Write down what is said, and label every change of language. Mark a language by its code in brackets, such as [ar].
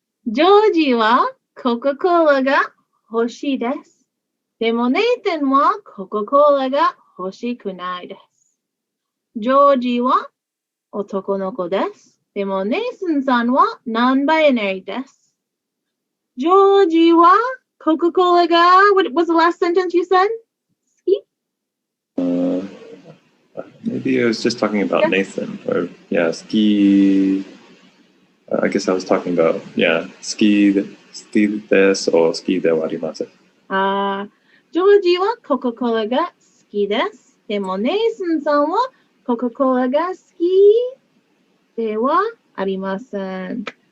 [ja] ジョージはコカ・コーラが欲しいです。でもネイサンはコカ・コーラが欲しくないです。ジョージは男の子です。でもネイサンさんはノンバイナリーです。ジョージはコカ・コーラが、 [en] what was the last sentence you said? Maybe I was just talking about Nathan, or ski. I guess I was talking about [ja] ski desu [en] or [ja] ski de wa arimasen. ジョージはコカ・コーラが好きです。でもネイサンさんはコカ・コーラが好きではありません。